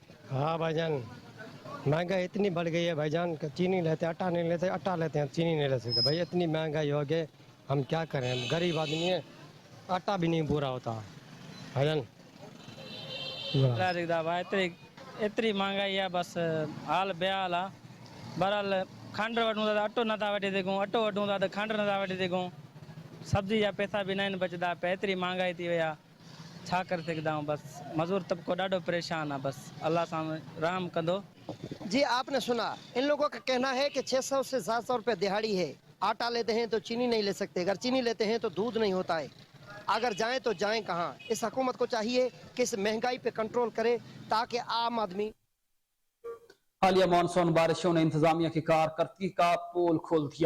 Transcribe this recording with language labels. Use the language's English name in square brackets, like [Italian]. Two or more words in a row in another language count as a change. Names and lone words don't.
[Urdu] ہاں بھائی جان، مہنگائی اتنی بڑھ گئی ہے بھائی جان، چینی لیتے آٹا نہیں لیتے، آٹا لیتے ہیں چینی نہیں لے سکتے. بھائی اتنی مہنگائی ہو گئی، ہم کیا کریں، غریب آدمی ہے، آٹا بھی نہیں پورا ہوتا بھائی جان. اتنی مہنگائی ہے، بس حال بے حال ہے. [Sindhi] बहरहाल खंड वठूं था अटो नथा वठी सघूं, अटो वठूं था तो खंड नथा वठी सघूं, सब्जी जा पैसा भी न बचदा पे। एतरी महंगाई थी वई आहे, छा करे सघंदा आहियूं। बस मज़दूर तबको ॾाढो परेशान आहे, बस अल्लाह सां रहम कंदो। [Urdu] जी, آپ نے سنا، ان لوگوں کا کہنا ہے کہ 600 سے 700 روپے دیہاڑی ہے، آٹا لیتے ہیں تو چینی نہیں لے سکتے، اگر چینی لیتے ہیں تو دودھ نہیں ہوتا ہے، اگر جائیں تو جائیں کہاں. اس حکومت کو چاہیے کہ اس مہنگائی پہ کنٹرول کرے تاکہ عام آدمی. حالیہ مانسون بارشوں نے انتظامیہ کی کارکردگی کا پول کھول دیا.